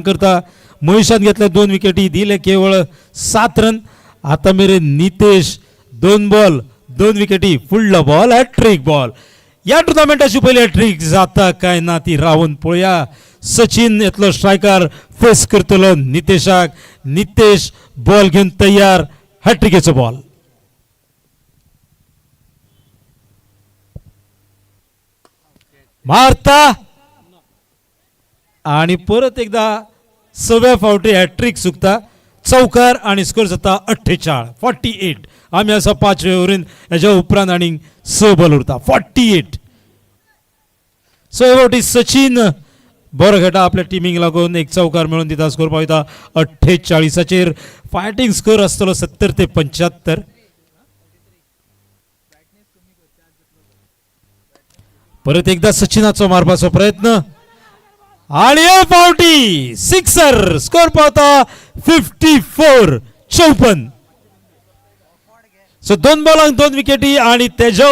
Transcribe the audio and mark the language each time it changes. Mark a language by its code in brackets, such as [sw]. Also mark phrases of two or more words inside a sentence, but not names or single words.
[kok] करता महेशान घेतले 2 विकेटी दिले केवळ 7 रन आता मेरेन नितेश 2 बॉल 2 विकेटी फुडलो बॉल हॅट्रिक बॉल या टुर्नामेंटाची पहिली हॅट्रिक जाता काय ना ती रावून पळोवया सचिन येतलो स्ट्रायकर फेस करतलो नितेशाक नितेश बॉल घेऊन तयार हॅट्रिकेचो बॉल मारता आणि परत एकदा 6व्या फावटी हॅट्रिक चुकता चौकार आणि स्कोर जाता 48 आम्ही असा 5व्या ओव्हरीन हेच्या उपरांत आणि 6 बॉल उरता 48 सो हे फावटी सचिन बरो खेळटा आपल्या टिमीक लागून एक चौकार मेळून दिता स्कोर पावयता 48 [en] fighting score [kok] आसतलो 70 ते 75 परत एकदा सचिनाचो मारपाचो प्रयत्न आणि हे फावटी सिक्सर स्कोर पावता 54 सो 2 बॉलांक 2 विकेटी आणि तेजा